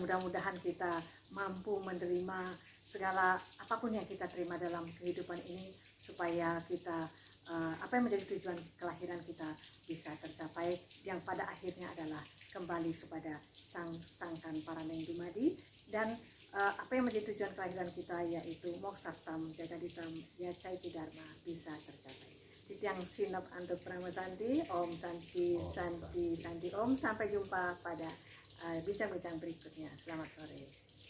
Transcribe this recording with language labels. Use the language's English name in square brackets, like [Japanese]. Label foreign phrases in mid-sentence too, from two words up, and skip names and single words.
[Indonesian] mudah-mudahan kita mampu menerima segala apapun yang kita terima dalam kehidupan ini, supaya kita apa yang menjadi tujuan kelahiran kita bisa tercapai, yang pada akhirnya adalah kembali kepada [Javanese] Sangkan Paraning Dumadi, [Indonesian] dan apa yang menjadi tujuan kelahiran kita yaitu [Sanskrit] Moksartam Jagaditam Yacai Dharma [Indonesian] bisa tercapai. [Balinese] Tityang Sinop Antuk Pramasanti, [Sanskrit] Om Santi Santi Santi Om. [Indonesian] Sampai jumpa pada bincang-bincang berikutnya. Selamat sore.